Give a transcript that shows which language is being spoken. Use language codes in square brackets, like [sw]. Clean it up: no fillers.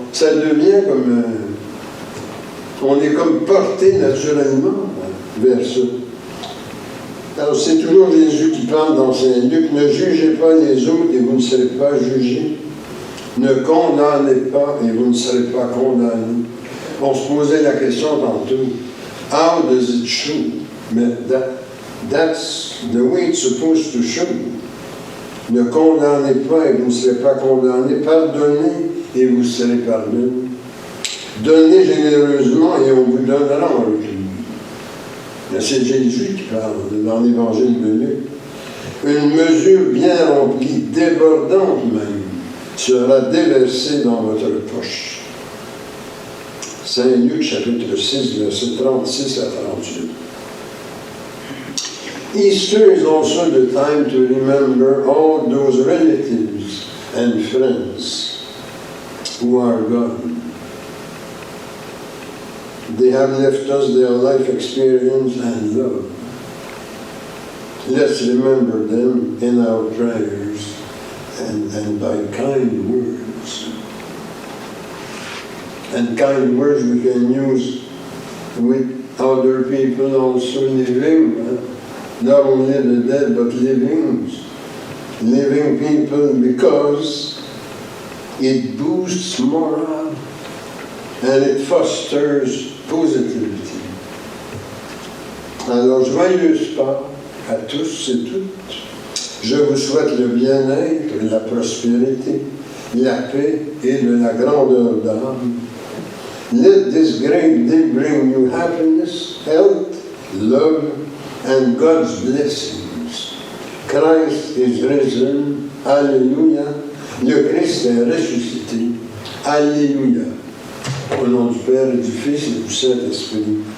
[fr] Ça devient comme... on est comme porté naturellement vers ça. Alors c'est toujours Jésus qui parle dans Saint-Luc, ne jugez pas les autres et vous ne serez pas jugés. Ne condamnez pas et vous ne serez pas condamnés. On se posait la question tantôt, how does it show? [en] Mais that's the way it's supposed to show. [fr] Ne condamnez pas et vous ne serez pas condamnés. Pardonnez et vous serez pardonnés. Donnez généreusement et on vous donnera en retour. C'est Jésus qui parle dans l'évangile de Luc. Une mesure bien remplie, débordante même, sera déversée dans votre poche. Saint Luc chapitre 6, versets 36 à 38. [en] Easter is also the time to remember all those relatives and friends who are gone. They have left us their life experience and love. Let's remember them in our prayers and by kind words. And kind words we can use with other people also living. Not only the dead, but living people, because it boosts morale and it fosters positivity. [fr] Alors, joyeuse Pâques à tous et toutes. Je vous souhaite le bien-être, la prospérité, la paix et de la grandeur d'âme. [en] Let this great day bring you happiness, health, love, and God's blessings. Christ is risen. Alléluia. [fr] Le Christ est ressuscité. Alléluia. Au nom du Père et du Fils et du Saint-Esprit.